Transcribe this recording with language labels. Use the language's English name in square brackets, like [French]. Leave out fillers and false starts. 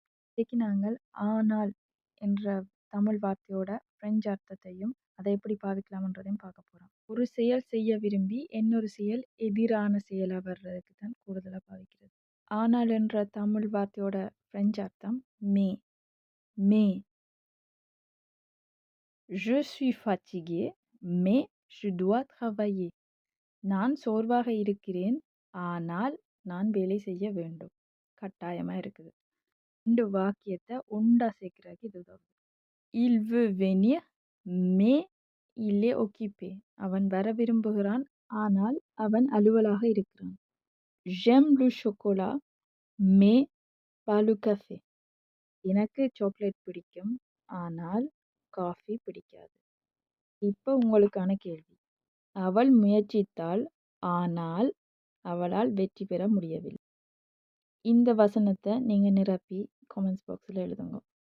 [Tamil] இன்னைக்கு நாங்கள் ஆனால் என்ற தமிழ் வார்த்தையோட பிரெஞ்சு அர்த்தத்தையும், அதை எப்படி பாவிக்கலாம்ன்றதையும் பார்க்க போறோம். ஒரு செயல் செய்ய விரும்பி, இன்னொரு செயல் எதிரான செயலா வர்றதுக்கு தான் கூடுதலா பாவிக்கிறது. ஆனால் என்ற தமிழ் வார்த்தையோட பிரெஞ்சு அர்த்தம் மே. மே. [French] Je suis fatigué, mais je dois travailler. [Tamil] நான் சோர்வாக இருக்கிறேன், ஆனால் நான் வேலை செய்ய வேண்டும். கட்டாயமா இருக்குது. இந்த வாக்கியத்தை ஒண்டா சேர்க்கிறதுக்கு இது உதவுது. [French] Il veut venir, mais il est occupé. [Tamil] அவன் வர விரும்புகிறான், ஆனால் அவன் அலுவலாக இருக்கிறான். [French] J'aime le chocolat, mais pas le café. [Tamil] எனக்கு சாக்லேட் பிடிக்கும், ஆனால் காஃபி பிடிக்காது. இப்போ உங்களுக்கான கேள்வி. அவள் முயற்சித்தாள், ஆனால் அவளால் வெற்றி பெற முடியவில்லை. இந்த வசனத்தை நீங்க நிரப்பி கமெண்ட்ஸ் பாக்ஸில் எழுதுங்க.